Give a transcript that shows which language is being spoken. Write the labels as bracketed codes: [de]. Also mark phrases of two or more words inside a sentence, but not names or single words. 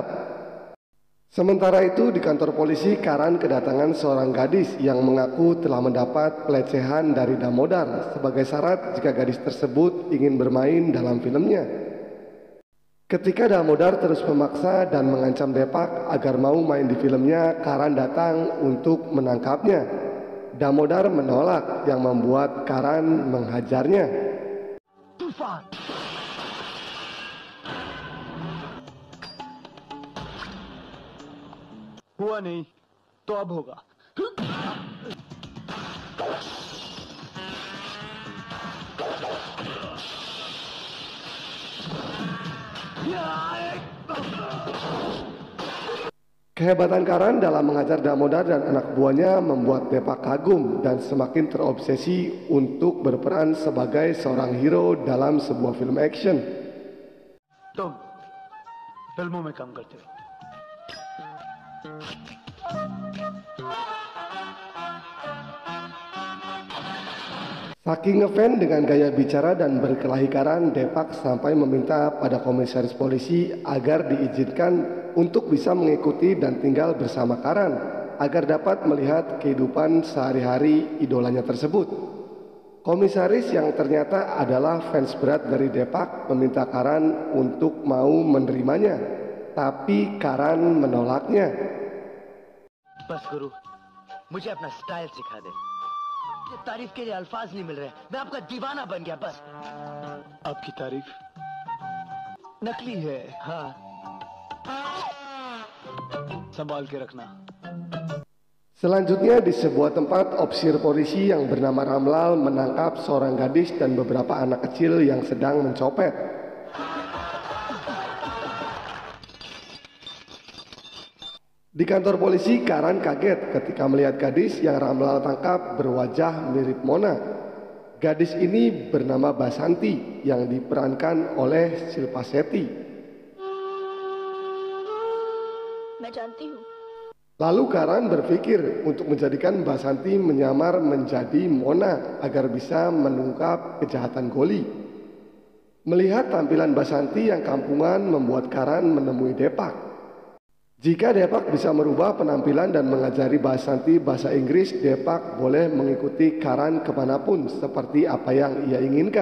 [id] Sementara itu di kantor polisi, Karan kedatangan seorang gadis yang mengaku telah mendapat pelecehan dari Damodar sebagai syarat jika gadis tersebut ingin bermain dalam filmnya. Ketika Damodar terus memaksa dan mengancam Depak agar mau main di filmnya, Karan datang untuk menangkapnya. Damodar menolak yang membuat Karan menghajarnya. [hi] तूफान हुआ नहीं तो अब होगा। [id] Kehebatan Karan dalam mengajar Damodar dan anak buahnya membuat Depak kagum dan semakin terobsesi untuk berperan sebagai seorang hero dalam sebuah film action. [hi] तुम फिल्मों में काम करते हो। [id] Saking ngefans dengan gaya bicara dan berkelahi Karan, Depak sampai meminta pada komisaris polisi agar diizinkan untuk bisa mengikuti dan tinggal bersama Karan agar dapat melihat kehidupan sehari-hari idolanya tersebut. Komisaris yang ternyata adalah fans berat dari Depak meminta Karan untuk mau menerimanya, tapi Karan menolaknya. [hi] बस गुरु, मुझे अपना स्टाइल सिखा दे। तारीफ के लिए अल्फाज नहीं मिल रहे, मैं आपका दीवाना बन गया बस। आपकी तारीफ नकली है, हाँ, संभाल के रखना। [id] Selanjutnya di sebuah tempat, opsir polisi yang bernama Ramlal menangkap seorang gadis dan beberapa anak kecil yang sedang mencopet. Di kantor polisi, Karan kaget ketika melihat gadis yang Ramlal tangkap berwajah mirip Mona. Gadis ini bernama Basanti yang diperankan oleh Shilpa Shetty. [hi] मैं जानती हूँ। [id] Lalu Karan berpikir untuk menjadikan Basanti menyamar menjadi Mona agar bisa mengungkap kejahatan Goli. Melihat tampilan Basanti yang kampungan membuat Karan menemui Depak. Jika Depak bisa merubah penampilan dan mengajari Basanti bahasa Inggris, Depak boleh mengikuti Karan kemanapun seperti apa yang ia inginkan.